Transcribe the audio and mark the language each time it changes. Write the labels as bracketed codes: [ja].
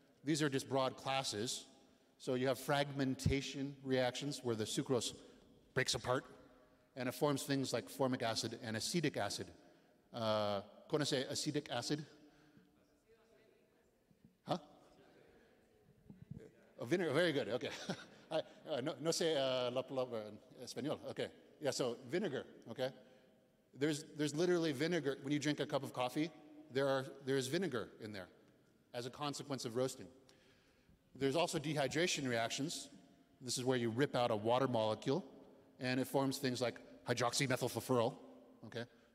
[en] These are just broad classes. So you have fragmentation reactions where the sucrose breaks apart and it forms things like formic acid and acetic acid. [es] Conoce acetic acid? [en] Huh? Oh, vinegar, very good, okay. [es] No sé la palabra en español, okay. [en] Yeah, so vinegar, okay. There's literally vinegar. When you drink a cup of coffee, there's vinegar in there as a consequence of roasting. There's also dehydration reactions. This is where you rip out a water molecule, and it forms things like hydroxymethylfurfural, okay?